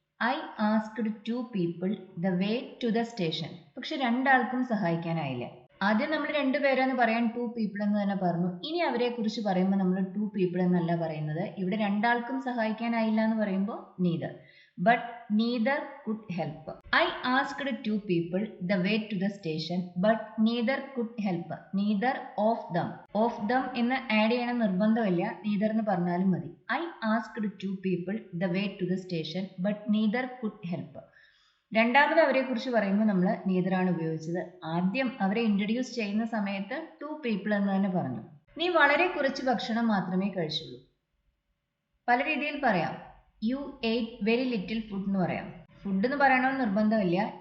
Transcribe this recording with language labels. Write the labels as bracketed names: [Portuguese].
[English] I asked two people the way to the station. [Malayalam] പക്ഷെ രണ്ടാൾക്കും സഹായിക്കാനായില്ല. ആദ്യം നമ്മൾ രണ്ടുപേരെന്ന് പറയാൻ ടു പീപ്പിൾ എന്ന് തന്നെ പറഞ്ഞു. ഇനി അവരെ കുറിച്ച് പറയുമ്പോൾ നമ്മൾ ടു പീപ്പിൾ എന്നല്ല പറയുന്നത്. ഇവിടെ രണ്ടാൾക്കും സഹായിക്കാനായില്ല എന്ന് പറയുമ്പോൾ neither. [English] But neither could help. I asked two people the way to the station, but neither could help. Neither of them. [Malayalam] Of them എന്ന് ആഡ് ചെയ്യണം നിർബന്ധമില്ല, neither എന്ന് പറഞ്ഞാലും മതി. [English] I asked two people the way to the station, but neither could help. [Malayalam] രണ്ടാമത് അവരെ കുറിച്ച് പറയുമ്പോൾ നമ്മൾ neither ആണ് ഉപയോഗിച്ചത്. ആദ്യം അവരെ ഇൻട്രൊഡ്യൂസ് ചെയ്യുന്ന സമയത്ത് ടു പീപ്പിൾ എന്ന് തന്നെ പറഞ്ഞു. നീ വളരെ കുറച്ച് ഭക്ഷണം മാത്രമേ കഴിച്ചുള്ളൂ. പല രീതിയിൽ പറയാം. [English] you ate very little food [Malayalam] എന്ന് പറയാം. ഫുഡ് എന്ന് പറയണമെന്ന് നിർബന്ധമില്ല.